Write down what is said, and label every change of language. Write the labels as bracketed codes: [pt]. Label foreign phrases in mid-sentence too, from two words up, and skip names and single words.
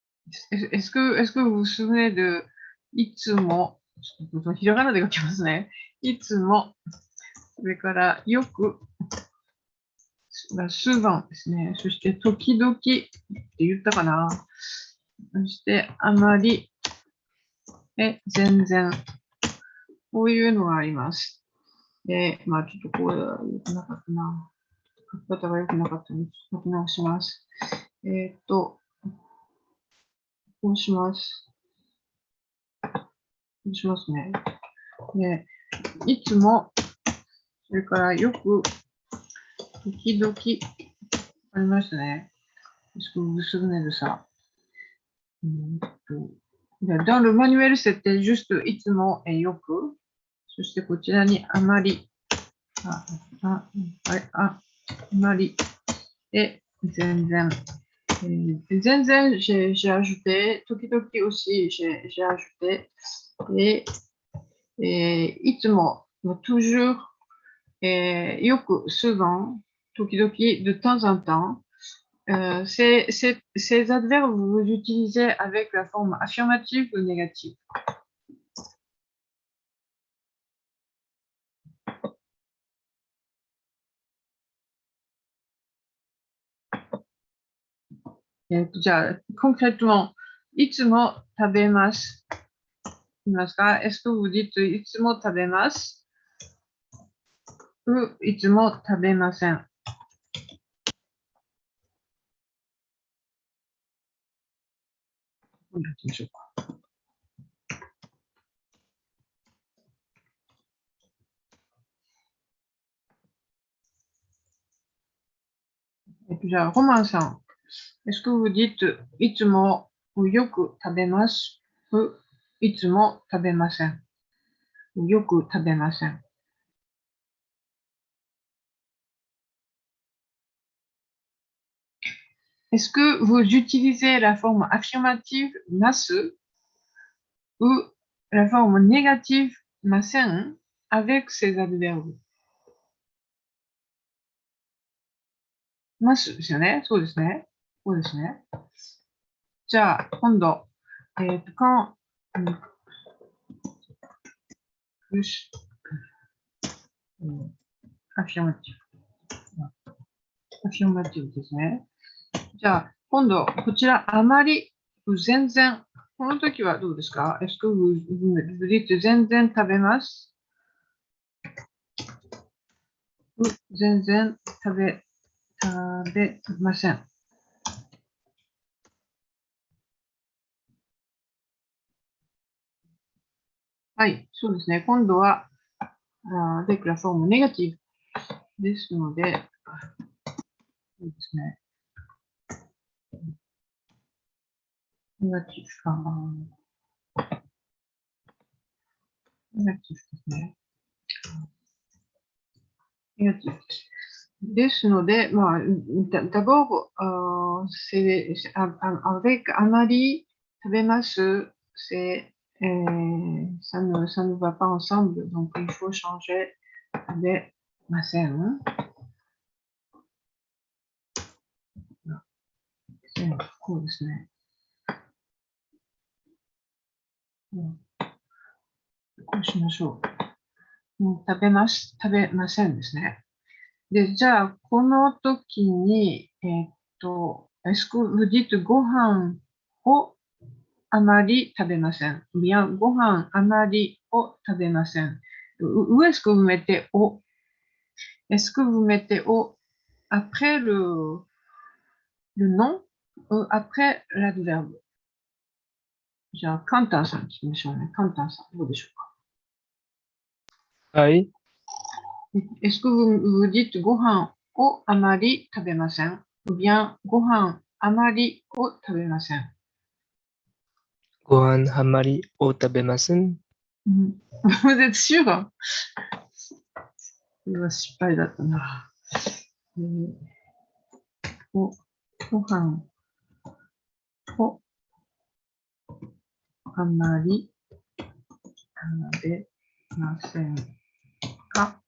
[fr] est-ce que vous vous souvenez de [ja] いつも、ちょっとひらがなで書きますね。いつも、それからよく、souventですね。そして時々って言ったかな。そしてあまり、全然。こういうのがあります。で、まあちょっとこれは良くなかったな。書き方が良くなかったので、書き直します。こうします。こうしますね。で、いつも、それからよく、時々、ありましたね。 [fr] Est-ce que vous vous souvenez de ça? Dans le manuel, c'était juste [ja] いつもよく。そしてこちらにあまり。あまり。Et 全然。 [fr] 全然、j'ai ajouté. 時々aussi, j'ai ajouté. Et いつも、toujours, よく、souvent, 時々, de temps en temps. Ces adverbes, vous les utilisez avec la forme affirmative ou négative. Concrètement, [ja] いつも食べます。 [fr] Est-ce que vous dites [ja] いつも食べます ou いつも食べません。どうやってみましょうか。じゃあ、ロマンさん。 [fr] Est-ce que vous dites [ja] いつもよく食べます ou いつも食べません。よく食べません。 [fr] Est-ce que vous utilisez la forme affirmative ます ou la forme négative ません avec ces adverbes? [ja] ますですよね。そうですね。そうですね。じゃあ、今度、 [fr] quand, plus, affirmative. [ja] affirmative ですね。じゃあ、今度、こちら、あまり、全然。この時はどうですか [fr] Est-ce que vous dites [ja] 全然食べます全然食べません。はい、そうですね。今度は、 [fr] avec la forme négative [ja] ですので、そうですね。ネガティブかな。ネガティブですね。ネガティブです。ですので、 [fr] まあ、d'abord, c'est avec [ja] あまり食べます、 [fr] c'est, ça ne va pas ensemble, donc il faut changer 食べません。 [ja] こうですね。こうしましょう。食べます、食べませんですね。で、じゃあ、この時に、 [fr] est-ce que vous dites [ja] ご飯をあまり食べません。 [fr] bien [ja] ご飯あまりを食べません。 [fr] Où est-ce que vous mettez au? Est-ce que vous mettez au après le nom ou après l'adverbe? [ja] じゃあ、カンタンさん聞きましょうね。カンタンさん、どうでしょうか。はい。 [fr] Est-ce que vous dites [ja] ご飯をあまり食べません [fr] ou bien [ja] ご飯あまりを食べません。ご飯あまりを食べません。 [fr] Vous êtes sûr? [ja] これは失敗だったな。ご飯をあまり食べませんか？